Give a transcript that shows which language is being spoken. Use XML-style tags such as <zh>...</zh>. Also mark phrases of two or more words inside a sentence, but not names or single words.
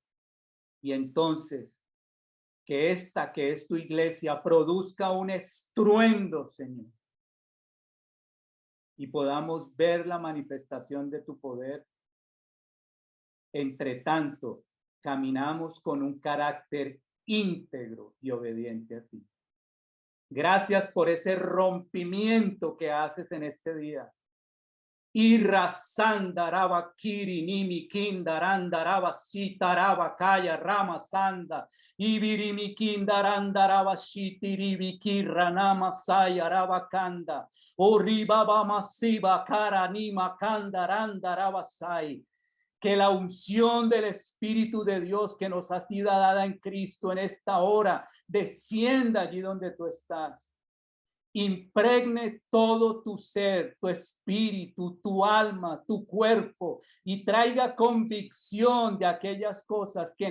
<es>Y entonces, que esta que es tu iglesia produzca un estruendo, Señor, y podamos ver la manifestación de tu poder. Entre tanto, caminamos con un carácter íntegro y obediente a ti. Gracias por ese rompimiento que haces en este día. Irra sandaraba kiri nimi kindarandaraba sitaraba kaya rama sanda ibirimi kindarandaraba shitiribi kirranama sayaraba kanda oribaba masiba kara nima kandarandaraba sai. Que la unción del Espíritu de Dios que nos ha sido dada en Cristo en esta hora descienda allí donde tú estás. Impregne todo tu ser, tu espíritu, tu alma, tu cuerpo y traiga convicción de aquellas cosas que en</es>